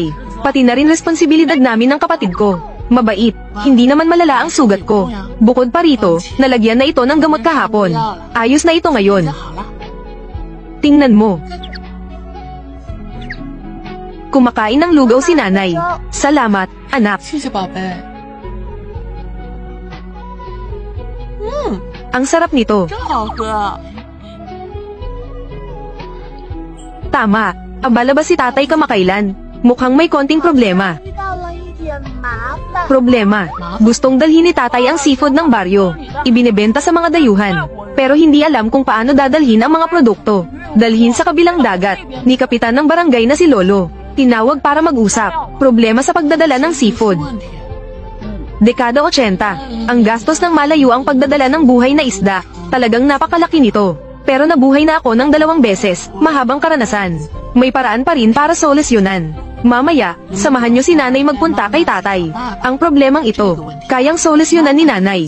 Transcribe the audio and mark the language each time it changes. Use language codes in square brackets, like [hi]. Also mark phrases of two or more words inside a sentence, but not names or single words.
[tl] Pati na rin responsibilidad namin ng kapatid ko. Mabait, hindi naman malala ang sugat ko. Bukod pa rito, nalagyan na ito ng gamot kahapon. Ayos na ito ngayon. Tingnan mo. Kumakain ng lugaw si nanay. Salamat, anak. [zh] 谢谢宝贝。 [tl] Ang sarap nito. [zh] 真好喝。 [tl] Tama, abala ba si tatay kamakailan? Mukhang may konting problema. [zh] 遇到了一点麻烦。 [tl] Problema, gustong dalhin ni tatay ang seafood ng baryo. Ibinebenta sa mga dayuhan. Pero hindi alam kung paano dadalhin ang mga produkto. Dalhin sa kabilang dagat, ni kapitan ng barangay na si Lolo. Tinawag para mag-usap. Problema sa pagdadala ng seafood. [zh] 问题。 [tl] Dekada 80, ang gastos ng malayo ang pagdadala ng buhay na isda. Talagang napakalaki nito. Pero nabuhay na ako ng 2 beses, mahabang karanasan. May paraan pa rin para solusyonan. Mamaya, samahan niyo si nanay magpunta kay tatay. Ang problemang ito, kayang solusyonan ni nanay.